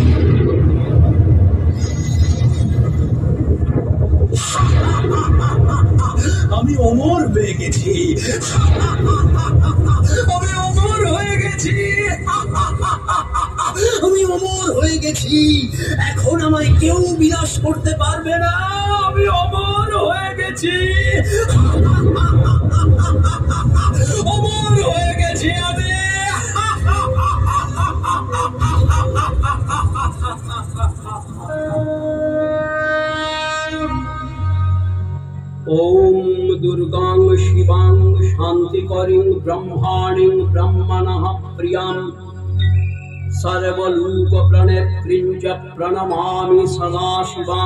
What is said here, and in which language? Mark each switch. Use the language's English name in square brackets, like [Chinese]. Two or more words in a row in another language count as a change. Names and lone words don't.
[Bangla] আমি অমর হয়ে গেছি, আমি অমর হয়ে গেছি, আমি অমর হয়ে গেছি। এখন আমায় কেউ বিনাশ করতে পারবে না। আমি অমর হয়ে গেছি, অমর হয়ে গেছি আমি। [Sanskrit] ओम दुर्गां शिवां शांतिकरीं ब्रह्माणीं ब्रह्मणः प्रियां सर्वलोक प्रणेत्रीं च प्रणमामि सदा शिवां।